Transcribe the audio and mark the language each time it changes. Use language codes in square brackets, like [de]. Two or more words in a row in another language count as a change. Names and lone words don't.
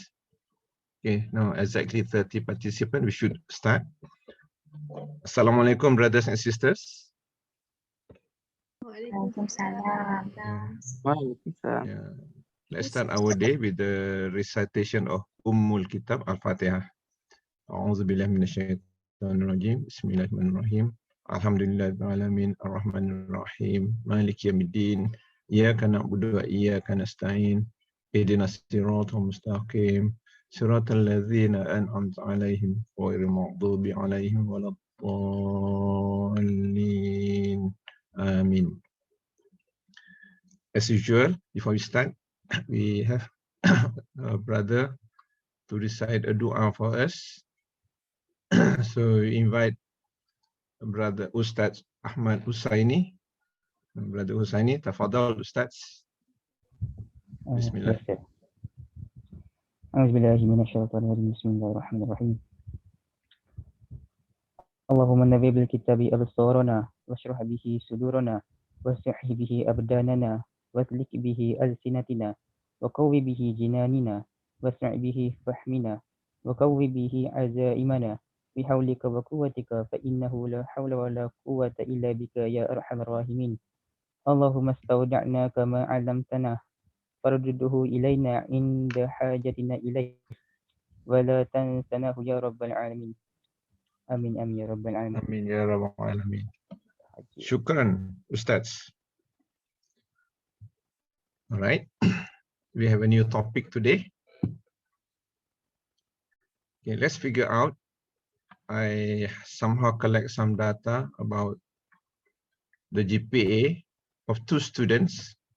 [en] Okay, now exactly 30 participants. We should start. Assalamualaikum, brothers and sisters. Waalaikumsalam. Yeah. Let's start our day with the recitation of Kitab Al-Fatihah. [ar] أعوذ بالله من الشيطان الرجيم. بسم الله الرحمن الرحيم. الحمد لله رب العالمين الرحمن الرحيم مالك يوم الدين إياك نعبد وإياك نستعين اهدنا الصراط المستقيم صراط الذين أنعمت عليهم غير المغضوب عليهم ولا الضالين. Amin. [en] As usual, before we start, we have a brother to recite a dua for us. So we invite Brother Ustaz Ahmad Husaini. Brother Husaini, [ar] تفضل أستاذ. بسم الله. أعوذ بالله من الشيطان الرجيم. بسم الله الرحمن الرحيم. اللهم نبي بالكتاب أبصارنا واشرح به صدورنا ووسع به أبداننا واسلك به ألسنتنا وقو به جناننا وأسرع به فهمنا وقو به عزائمنا بحولك وقوتك فإنه لا حول ولا قوة إلا بك يا أرحم الراحمين اللهم استودعناك ما علمتنا فردده إلينا عند حاجتنا إليه ولا تنسناه يا رب العالمين آمين آمين يا رب العالمين آمين يا رب العالمين. شكرا، أستاذ. [en] All right, we have a new topic today. Okay, let's figure out. I somehow collect some data about the GPA of 2 students.